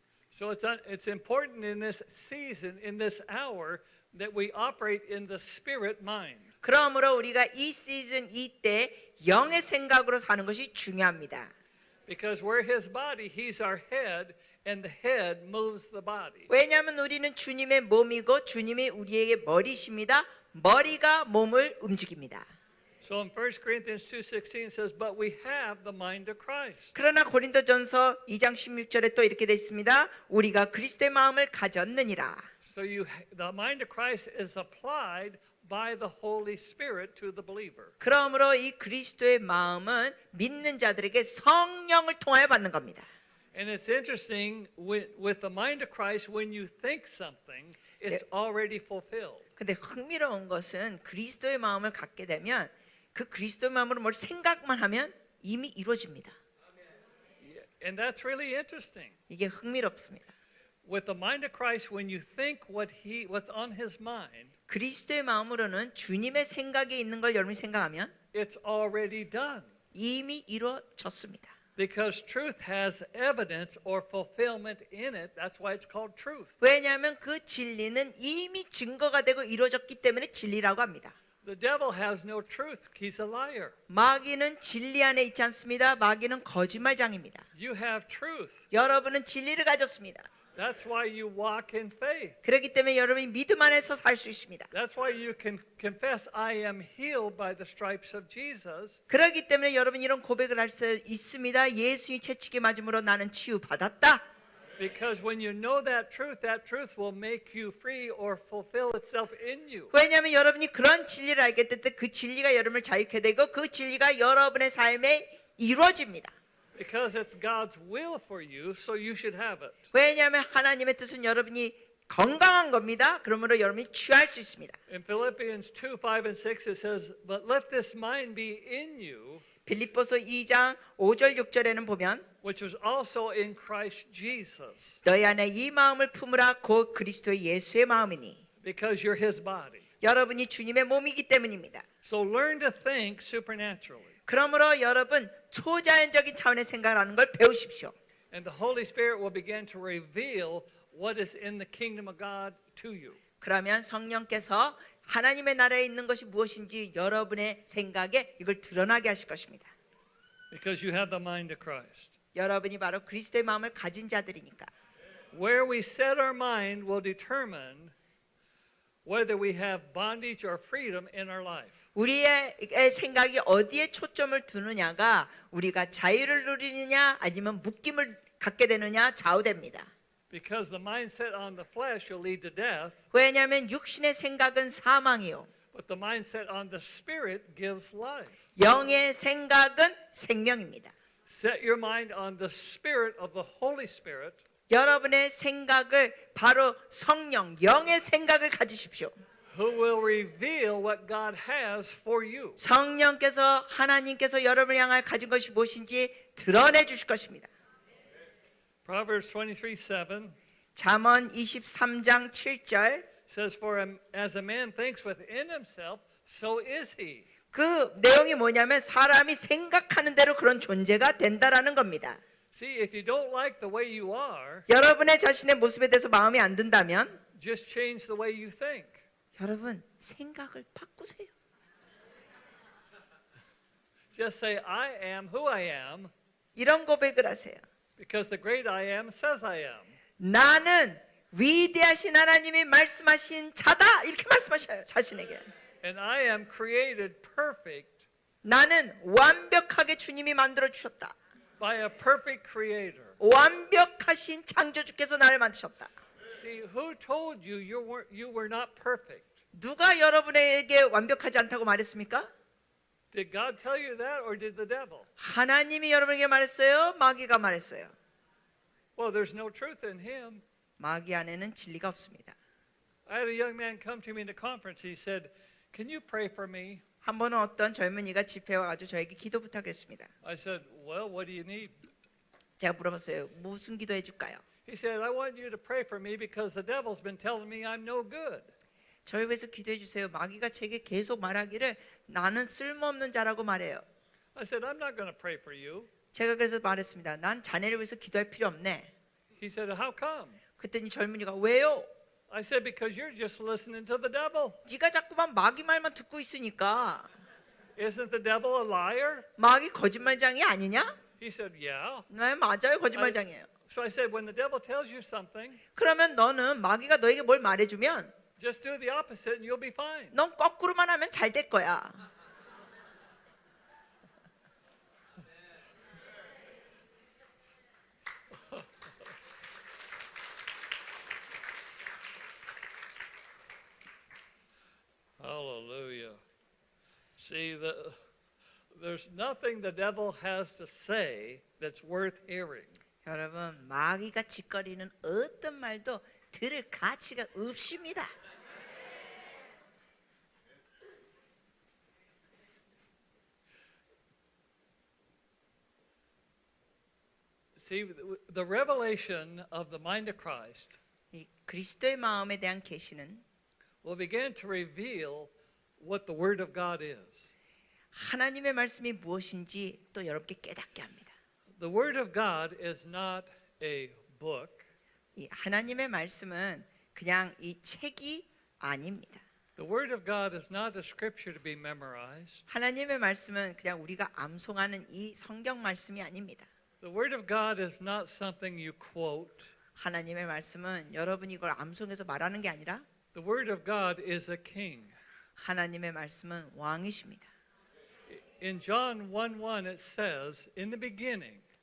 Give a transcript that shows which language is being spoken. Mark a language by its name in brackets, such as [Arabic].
[English] So it's important in this season, in this hour, that we operate in the spirit mind. [Korean] 그러므로 우리가 이 시즌 이때 영의 생각으로 사는 것이 중요합니다. [English] Because we're his body, he's our head, and the head moves the body. [Korean] 왜냐하면 우리는 주님의 몸이고 주님이 우리에게 머리십니다. 머리가 몸을 움직입니다. [English] So in 1 Corinthians 2:16 says, "But we have the mind of Christ." [Korean] 그러나 고린도전서 2장 16절에 또 이렇게 돼 있습니다. 우리가 그리스도의 마음을 가졌느니라. [English] So the mind of Christ is applied by the Holy Spirit to the believer. [Korean] 그러므로 이 그리스도의 마음은 믿는 자들에게 성령을 통하여 받는 겁니다. [English] And it's interesting with the mind of Christ, when you think something, it's already fulfilled. [Korean] 근데 흥미로운 것은 그리스도의 마음을 갖게 되면 그 그리스도의 마음으로 뭘 생각만 하면 이미 이루어집니다. [English] And that's really interesting. [Korean] 이게 흥미롭습니다. [English] With the mind of Christ, when you think what's on his mind, [Korean] 그리스도의 마음으로는 주님의 생각에 있는 걸 여러분이 생각하면 [English] it's already done. [Korean] 이미 이루어졌습니다. [English] Because truth has evidence or fulfillment in it. That's why it's called truth. [Korean] 왜냐하면 그 진리는 이미 증거가 되고 이루어졌기 때문에 진리라고 합니다. [English] The devil has no truth. He's a liar. [Korean] 마귀는 진리 안에 있지 않습니다. 마귀는 거짓말장입니다. [English] You have truth. [Korean] 여러분은 진리를 가졌습니다. [English] That's why you walk in faith. [Korean] 그렇기 때문에 여러분이 믿음 안에서 살 수 있습니다. [English] That's why you can confess, "I am healed by the stripes of Jesus." [Korean] 그렇기 때문에 여러분 이런 고백을 할 수 있습니다. 예수님이 채찍에 맞음으로 나는 치유받았다. [English] Because when you know that truth will make you free or fulfill itself in you. [Korean] 왜냐하면 여러분이 그런 진리를 알게 될 때 그 진리가 여러분을 자유케 되고 그 진리가 여러분의 삶에 이루어집니다. [English] Because it's God's will for you, so you should have it. [Korean] 왜냐하면 하나님의 뜻은 여러분이 건강한 겁니다. 그러므로 여러분이 취할 수 있습니다. [English] In Philippians 2:5 and 6 it says, "But let this mind be in you, [Korean] 빌립보서 2장 5절 6절에는 보면 [English] which was also in Christ Jesus, [Korean] 너희 안에 이 마음을 품으라 곧 그리스도 예수의 마음이니. [English] because you're his body." [Korean] 여러분이 주님의 몸이기 때문입니다. [English] So learn to think supernaturally. [Korean] 그러므로 여러분 초자연적인 차원의 생각을 하는 걸 배우십시오. [English] And the Holy Spirit will begin to reveal what is in the kingdom of God to you. [Korean] 그러면 성령께서 하나님의 나라에 있는 것이 무엇인지 여러분의 생각에 이걸 드러나게 하실 것입니다. [English] Because you have the mind of Christ. [Korean] 여러분이 바로 그리스도의 마음을 가진 자들이니까. [English] Where we set our mind will determine whether we have bondage or freedom in our life. [Korean] 우리의 생각이 어디에 초점을 두느냐가 우리가 자유를 누리느냐 아니면 묶임을 갖게 되느냐 좌우됩니다. [English] Because the mindset on the flesh will lead to death, [Korean] 왜냐하면 육신의 생각은 사망이요. [English] but the mindset on the spirit gives life. [Korean] 영의 생각은 생명입니다. [English] Set your mind on the spirit of the Holy Spirit, [Korean] 여러분의 생각을 바로 성령, 영의 생각을 가지십시오. [English] who will reveal what God has for you. [Korean] 성령께서 하나님께서 여러분을 향하여 가진 것이 무엇인지 드러내 주실 것입니다. [English] Proverbs 23:7 [Korean] 잠언 23장 7절 [English] says, "For as a man thinks within himself, so is he." [Korean] 그 내용이 뭐냐면 사람이 생각하는 대로 그런 존재가 된다라는 겁니다. [English] See, if you don't like the way you are, [Korean] 여러분의 자신의 모습에 대해서 마음에 안 든다면 [English] just change the way you think. [Korean] 여러분 생각을 바꾸세요. [English] Just say, "I am who I am [Korean] 이런 고백을 하세요. [English] because the great I am says I am." [Korean] 나는 위대하신 하나님이 말씀하신 자다 이렇게 말씀하셔요. 자신에게. [English] And I am created perfect [Korean] 나는 완벽하게 주님이 만들어 주셨다. [English] by a perfect creator. [Korean] 완벽하신 창조주께서 나를 만드셨다. [English] See, who told you you were not perfect? [Korean] 누가 여러분에게 완벽하지 않다고 말했습니까? [English] Did God tell you that or did the devil? [Korean] 하나님이 여러분에게 말했어요? 마귀가 말했어요? [English] Well, there's no truth in him. [Korean] 마귀 안에는 진리가 없습니다. [English] I had a young man come to me in a conference. He said, "Can you pray for me?" [Korean] 한 번은 어떤 젊은이가 집회에 와가지고 저에게 기도 부탁을 했습니다. [English] I said, well, what do you need? [Korean] 제가 물어봤어요. 무슨 기도해 줄까요? [English] He said, I want you to pray for me because the devil's been telling me I'm no good. [Korean] 저를 위해서 기도해 주세요. 마귀가 제게 계속 말하기를 나는 쓸모없는 자라고 말해요. [English] I said, I'm not going to pray for you. [Korean] 제가 그래서 말했습니다. 난 자네를 위해서 기도할 필요 없네. [English] He said, how come? [Korean] 그랬더니 젊은이가 왜요? [English] I said, because you're just listening to the devil. [Korean] 네가 자꾸만 마귀 말만 듣고 있으니까. [English] Isn't the devil a liar? [Korean] 마귀 거짓말장이 아니냐? [English] He said, yeah. [Korean] 네, 맞아요. 거짓말장이에요. [English] So I said, when the devil tells you something, [Korean] 그러면 너는 마귀가 너에게 뭘 말해주면 [English] just do the opposite and you'll be fine. [Korean] 넌 거꾸로만 하면 잘 될 거야. [English] Hallelujah. See, there's nothing the devil has to say that's worth hearing. [Korean] 여러분 마귀가 짓거리는 어떤 말도 들을 가치가 없습니다. [English] See, the revelation of the mind of Christ [Korean] 이 그리스도의 마음에 대한 계시는 [English] will begin to reveal what the Word of God is. [Korean] 하나님의 말씀이 무엇인지 또 여러분께 깨닫게 합니다. [English] The Word of God is not a book. [Korean] 이 하나님의 말씀은 그냥 이 책이 아닙니다. [English] The Word of God is not a scripture to be memorized. [Korean] 하나님의 말씀은 그냥 우리가 암송하는 이 성경 말씀이 아닙니다. [English] The Word of God is not something you quote. [Korean] 하나님의 말씀은 여러분이 이걸 암송해서 말하는 게 아니라 [English] The Word of God is a king. [Korean] 하나님의 말씀은 왕이십니다. [English] In John 1:1 it says, in the beginning